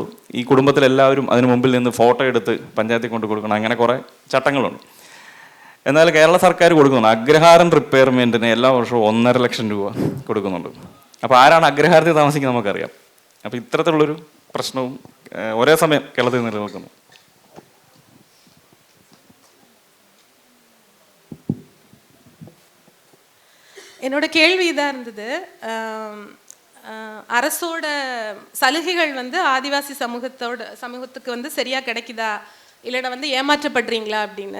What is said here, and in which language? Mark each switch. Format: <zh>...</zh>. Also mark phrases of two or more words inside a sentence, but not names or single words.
<ml>ഈ കുടുംബത്തിലെല്ലാവരും അതിന് മുമ്പിൽ നിന്ന് ഫോട്ടോ എടുത്ത് പഞ്ചായത്തിൽ കൊണ്ട് കൊടുക്കണം, അങ്ങനെ കുറേ ചട്ടങ്ങളുണ്ട്. എന്നാൽ കേരള സർക്കാർ കൊടുക്കുന്നുണ്ട് അഗ്രഹാരം റിപ്പയർമെൻറ്റിന് എല്ലാ വർഷവും 1,50,000 രൂപ കൊടുക്കുന്നുണ്ട്. അപ്പോൾ ആരാണ് അഗ്രഹാരത്തിൽ താമസിക്കുന്നത് നമുക്കറിയാം. അപ്പോൾ ഇത്തരത്തിലുള്ളൊരു പ്രശ്നവും ഒരേ സമയം കേരളത്തിൽ നിലനിൽക്കുന്നു.</ml> <ta>என்னோட கேள்வி இதாக இருந்தது. அரசோட சலுகைகள் வந்து ஆதிவாசி சமூகத்துக்கு வந்து சரியாக கிடைக்குதா, இல்லைன்னா வந்து ஏமாற்றப்படுறீங்களா அப்படின்னு.</ta>